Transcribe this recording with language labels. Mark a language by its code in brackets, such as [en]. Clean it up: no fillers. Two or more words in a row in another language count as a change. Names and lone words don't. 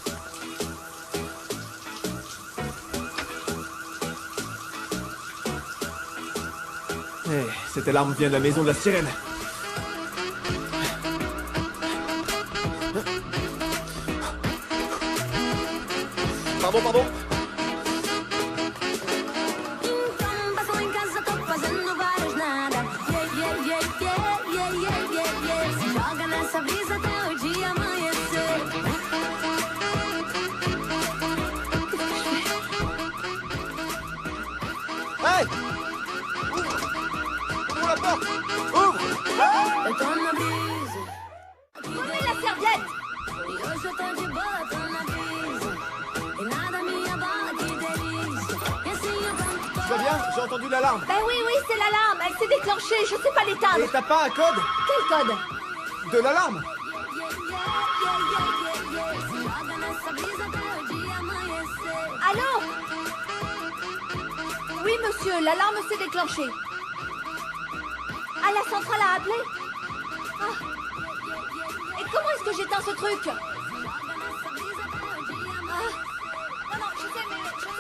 [fr] Eh, cette alarme vient de la maison de la sirène. Pardon. [pt] Passo em casa, tô fazendo vários nada. Yeah. Se joga nessa brisa até o dia amanhecer. Hey! [fr] Ouvre la porte! Ouvre! [pt] Eu tô na brisa. [fr] Ouvrez la serviette! [pt] E hoje eu tô de boa, tô na brisa. E nada me abala, que delícia. E assim eu canto. [fr] Tu vas bien? J'ai entendu l'alarme. Ben oui, c'est l'alarme, elle s'est déclenchée, je sais pas l'éteindre. Et t'as pas un code? Quel code? De l'alarme? [pt] Se joga nessa brisa até o dia amanhecer. [fr] Allô? Oui, monsieur, l'alarme s'est déclenchée. Ah, la centrale a appelé? Ah. Et comment est-ce que j'éteins ce truc? Ah. Non, je sais, mais je sais.